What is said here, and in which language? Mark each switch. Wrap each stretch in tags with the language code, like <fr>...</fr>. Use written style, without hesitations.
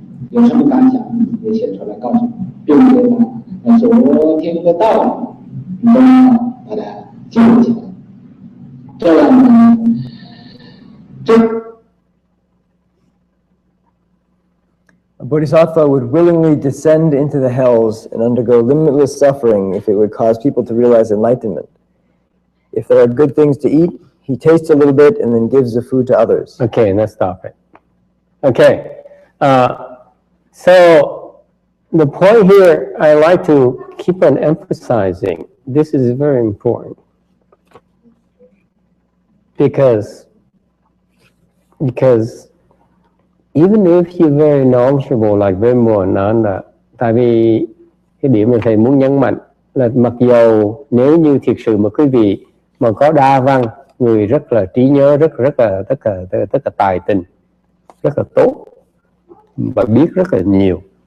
<zh>有什么感想也写出来告诉我，并且呢，昨天的道理你都要把它记录起来，这样呢，</zh> <en>A bodhisattva would willingly descend into the hells and undergo limitless suffering if it would cause people to realize enlightenment. If there are good things to eat, he tastes a little bit and then gives the food to others. Okay, let's stop it. Okay, so the point here I like to keep on emphasizing, this is very important. Because even if you're very knowledgeable like Vimayananda,</en> <vi>tại vì cái điểm mà thầy muốn nhấn mạnh là mặc dầu nếu như thiệt sự mà quý vị mà có đa văn, người rất là trí nhớ, rất là tất cả tài tình, rất là tốt và biết rất là nhiều.</vi>